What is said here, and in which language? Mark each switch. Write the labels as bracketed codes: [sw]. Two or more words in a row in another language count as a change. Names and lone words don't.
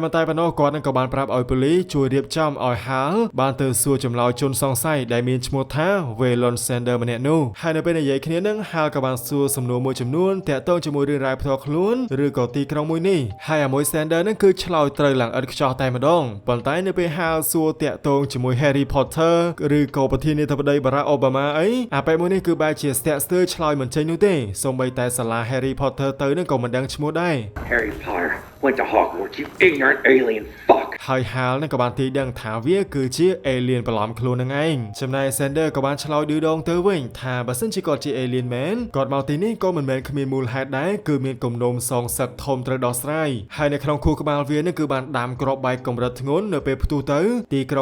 [km] មិនតែប៉ុណ្ណោះគាត់នឹងក៏បានប្រាប់ឲ្យប៉ូលីសជួយរៀបចំឲ្យ Hal បានទៅសួរចម្លើយជនសង្ស័យដែលមានឈ្មោះថា Waylon Sander ម្នាក់នោះហើយនៅពេលនិយាយគ្នានឹង Hal ក៏បានសួរសំណួរមួយចំនួនតាក់ទងជាមួយរឿងរ៉ាវផ្ទាល់ខ្លួនឬក៏ទីក្រុងមួយនេះហើយអាមួយ Sander នឹងគឺឆ្លើយត្រូវឡើងឥតខ្ចោះតែម្ដងប៉ុន្តែនៅពេល Hal សួរតាក់ទងជាមួយ Harry Potter ឬក៏ប្រធានាធិបតី Barack Obama អីអាប៉ែមួយនេះគឺបែរជាស្ទាក់ស្ទើរឆ្លើយមិនចេញនោះទេសូម្បីតែសាលា Harry Potter ទៅនឹងក៏មិនដឹងឈ្មោះដែរ [en] Harry Potter went to Hogwarts, you ignorant alien fuck. [km] ហើយ Hal នឹងក៏បានទីដឹងថាវាគឺជា alien បន្លំខ្លួននឹងឯងចំណែក Sander ក៏បានឆ្លើយឌឺដងទៅវិញថាបើសិនជាគាត់ជា alien មែនគាត់មកទីនេះក៏មិនមែនគ្មានមូលហេតុដែរគឺមានគំនុំសងសឹកធំត្រូវដោះស្រាយហើយនៅក្នុងខួរក្បាលវានឹងគឺបានដាំគ្រាប់បែកកម្រិតធ្ងន់នៅពេលផ្ទុះទៅទីក្រុង